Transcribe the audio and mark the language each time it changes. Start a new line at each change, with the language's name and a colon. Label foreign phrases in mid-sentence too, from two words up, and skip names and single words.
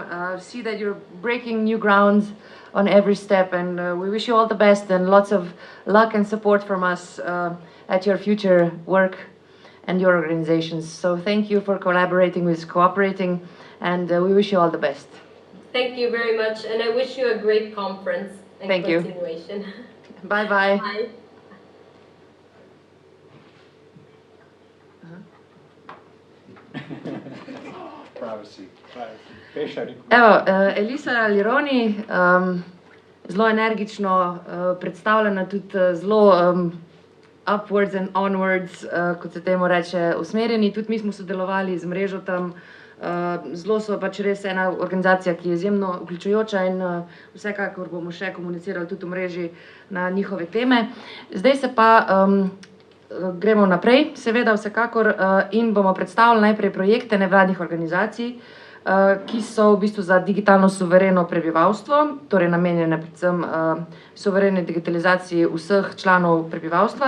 English: See that you're breaking new grounds on every step, and we wish you all the best and lots of luck and support from us at your future work and your organizations. So thank you for collaborating with Cooperating, and we wish you all the best. Thank you very much, and I wish you a great conference and Thank you. continuation. Bye-bye. Bye.
Slovenian: Evo, Elisa Lironi, zelo energično predstavljena, tudi zelo
English: upwards and onwards,
Slovenian: kot se temu reče, usmerjeni. Tudi mi smo sodelovali z mrežo tam. Zelo so pač res ena organizacija, ki je izjemno vključujoča, in vsekakor bomo še komunicirali tudi v mreži na njihove teme. Zdaj se pa gremo naprej, seveda vsekakor, in bomo predstavili najprej projekte nevladnih organizacij, ki so v bistvu za digitalno suvereno prebivalstvo, torej namenjene predvsem suvereni digitalizaciji vseh članov prebivalstva.